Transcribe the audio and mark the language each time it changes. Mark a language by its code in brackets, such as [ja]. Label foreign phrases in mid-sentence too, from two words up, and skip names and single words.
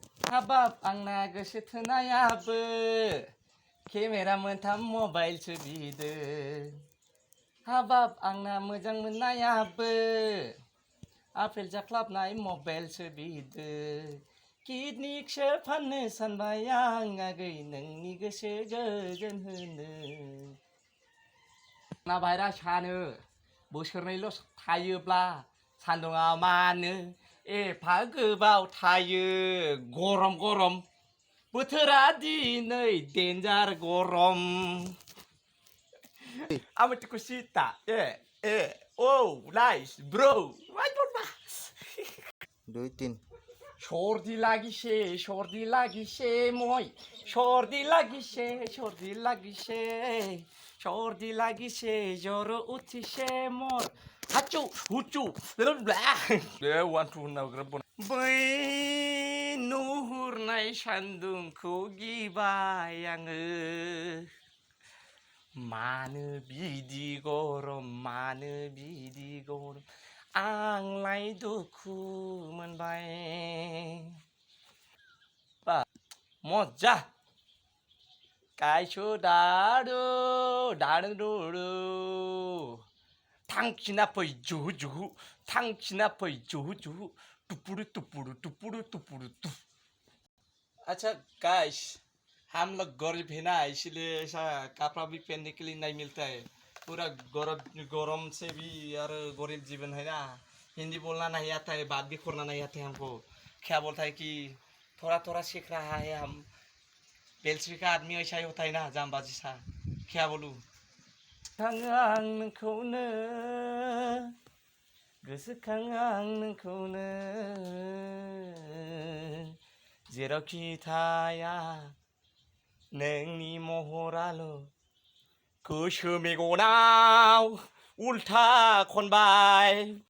[brx] हाबाब आंना गोसो थोनायाबो केमेरा मोनथाम मबाइल सोबिदो हाबाब आंना मोजां मोननायाबो आपेल जाख्लाबनाय मबाइल सोबिदो किडनिकसो फाननो सानबाय आं आगै नोंनि गोसो गोजोन होनो ना बायरा सानो बोसोरनैल' थायोब्ला सान्दुङा मानो एफा गोबाव थायो गरम गरम बोथोरा दिनै डेन्जार गरम Amatikushita, [en] oh, nice, bro. [as] দুই তিন সর্দি লাগিছে মই সর্দি লাগিছে জ্বর উঠিছে মোর হাচু হুচু [en] one two [brx] बै नुहुरनाय सान्दुंखौ गिबाय आङो मानो बिदि गरम आंलाय दुखु मोनबाय बा मजा गायसो दादु थांखिना फै जुहु जुहु टुपुरु टुपुरु [hi] अच्छा गाइस हम लोग गरीब है ना इसलिए ऐसा कपड़ा भी पहनने के लिए नहीं मिलता है पूरा गरम से भी यार गरीब जीवन है ना हिंदी बोलना नहीं आता है बात भी करना नहीं आता है हमको क्या बोलता है कि थोड़ा थोड़ा सीख रहा है हम बेलश्री का आदमी ऐसा ही होता है ना जामबाजी सा क्या बोलूँ [brx] जेरावखि थाया नोंनि महराल' गोसो मेगनाव उल्था खनबाय